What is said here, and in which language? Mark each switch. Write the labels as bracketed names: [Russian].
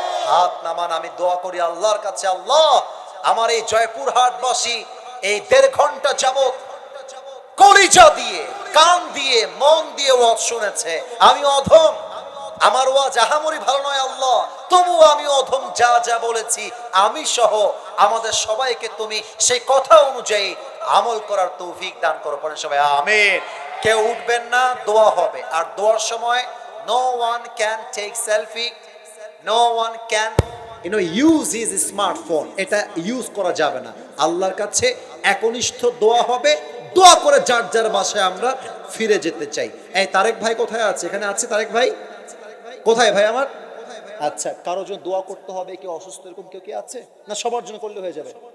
[Bangla] হাত নামান, আমি দোয়া করি আল্লাহর কাছে, আল্লাহ আমার এই জয়পুরহাটবাসী এই 1.5 ঘন্টা যাবত কলিজা দিয়ে, কান দিয়ে, মন দিয়ে ওয়াজ শুনেছে। আমি অধম, আমার ওয়াজ আহামরি ভালো নয় আল্লাহ, তবু আমি অধম, যা যা বলেছি আমি সহ আমাদের সবাইকে তুমি সেই কথা অনুযায়ী আমল করার তৌফিক দান করো। পড়েন সবাই আমিন। কেউ উঠবেন না, দোয়া হবে। আর দোয়ার সময় [English] no one can take selfie, no one can use his smartphone। [Bangla] এটা ইউজ করা যাবে না। আল্লাহর কাছে একনিষ্ঠ দোয়া হবে, দোয়া করে যার যার বাসায় আমরা ফিরে যেতে চাই। এই তারেক ভাই কোথায় আছে? এখানে আছে তারেক ভাই? কোথায় ভাই আমার? আচ্ছা, কারোর জন্য দোয়া করতে হবে, কেউ অসুস্থ এরকম কেউ কি আছে? না সবার জন্য করলে হয়ে যাবে?